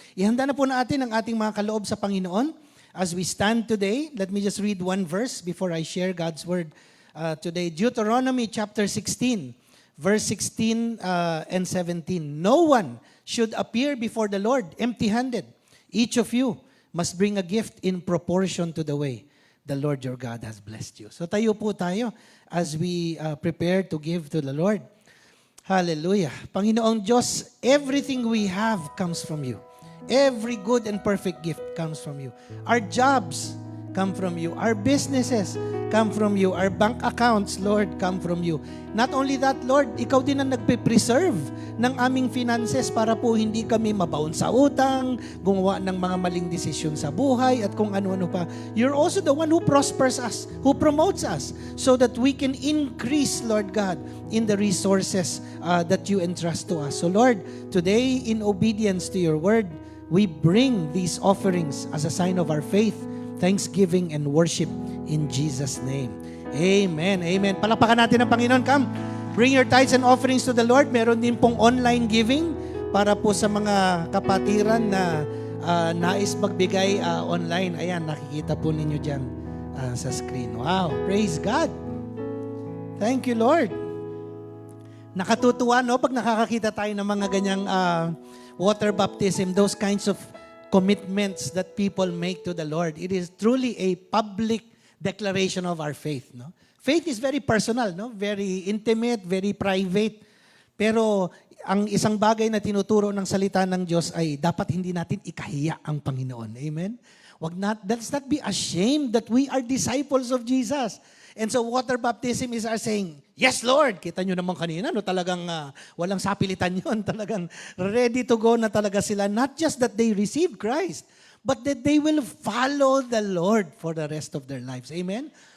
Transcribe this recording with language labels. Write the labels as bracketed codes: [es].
[tl] Ihanda na po natin ang ating mga kaloob sa Panginoon. [en] As we stand today, let me just read one verse before I share God's word today. Deuteronomy chapter 16, verse 16 and 17. No one should appear before the Lord empty-handed. Each of you must bring a gift in proportion to the way the Lord your God has blessed you. [tl] So tayo po tayo [en] as we prepare to give to the Lord. Hallelujah. Panginoong Diyos, everything we have comes from you. Every good and perfect gift comes from you. Our jobs come from you. Our businesses come from you. Our bank accounts, Lord, come from you. Not only that, Lord, [tl] ikaw din ang nagpe-preserve ng aming finances para po hindi kami mabaon sa utang, gumawa ng mga maling desisyon sa buhay at kung ano-ano pa. [en] You're also the one who prospers us, who promotes us so that we can increase, Lord God, in the resources that you entrust to us. So Lord, today in obedience to your word, we bring these offerings as a sign of our faith, thanksgiving, and worship in Jesus' name. Amen. Amen. [tl] Palakpakan natin ang Panginoon. [en] Come, bring your tithes and offerings to the Lord. [tl] Meron din pong online giving para po sa mga kapatiran na nais magbigay online. Ayan, nakikita po ninyo dyan sa screen. [en] Wow, praise God. Thank you, Lord. [tl] Nakatutuwa, no? Pag nakakakita tayo ng mga ganyang [en] water baptism, those kinds of commitments that people make to the Lord. It is truly a public declaration of our faith, no? Faith is very personal, no? Very intimate, very private. [tl] Pero ang isang bagay na tinuturo ng salita ng Diyos ay dapat hindi natin ikahiya ang Panginoon. Amen? [en] Let's not be ashamed that we are disciples of Jesus. And so water baptism is our saying, yes, Lord. [tl] Kita nyo naman kanina, no? Talagang walang sapilitan yun. Talagang [en] ready to go [tl] na talaga sila. [en] Not just that they receive Christ, but that they will follow the Lord for the rest of their lives. Amen?